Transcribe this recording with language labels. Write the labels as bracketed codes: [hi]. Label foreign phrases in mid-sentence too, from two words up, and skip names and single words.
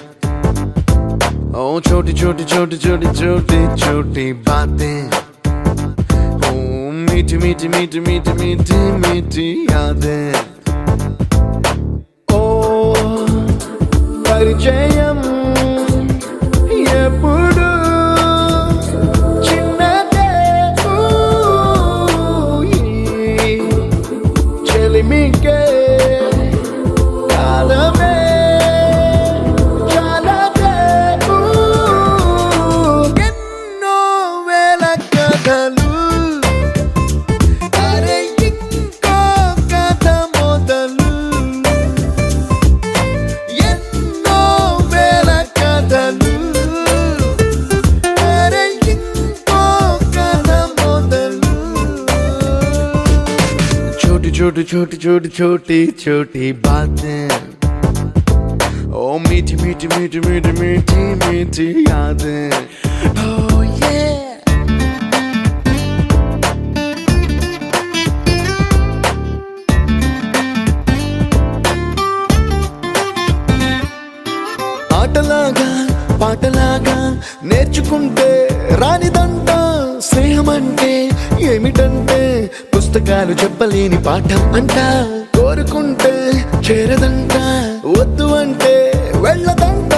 [hi] ओ छोटी छोटी छोटी छोटी छोटी छोटी बातें, ओ मीठी मीठी मीठी मीठी मीठी मीठी यादें. [te] ओ परिचयम ఎప్పుడు చిన్నదే, చెలిమికే కాలమే చాలదే. ఎన్నో వేల కథలు, అరే ఇంకో కథ మొదలు. ఎన్నో వేల కథలు, అరే ఇంకో కథ మొదలు. [hi] छोटी छोटी छोटी छोटी छोटी छोटी बातें, ओ मीठी मीठी मीठी मीठी मीठी मीठी यादें. [en] Oh yeah. [te] ఆటలాగా పాటలాగా నేర్చుకుంటే రానిదంట స్నేహం అంటే ఏమిటంటే, పుస్తకాలు చెప్పలేని పాఠం అంట, కోరుకుంటే చేరదంట, వద్దు అంటే వెళ్ళదంట.